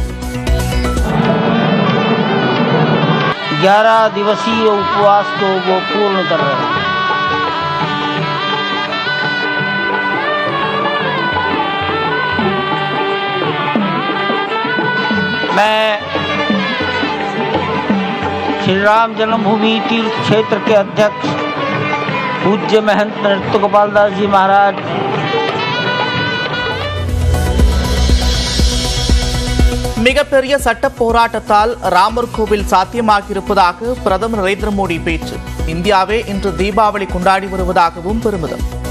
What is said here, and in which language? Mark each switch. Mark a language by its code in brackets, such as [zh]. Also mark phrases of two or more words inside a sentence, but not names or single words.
[hi] 11 दिवसीय उपवास को वो पूर्ण कर रहे हैं. मैं श्री राम जन्मभूमि तीर्थ क्षेत्र के अध्यक्ष पूज्य महंत नृत्य गोपाल दास जी महाराज, [ta] மிகப்பெரிய சட்ட போராட்டத்தால் ராமர் கோவில் சாத்தியமாகியிருப்பதாக பிரதமர் நரேந்திர மோடி பேச்சு. இந்தியாவே இன்று தீபாவளி கொண்டாடி வருவதாகவும் பெருமிதம்.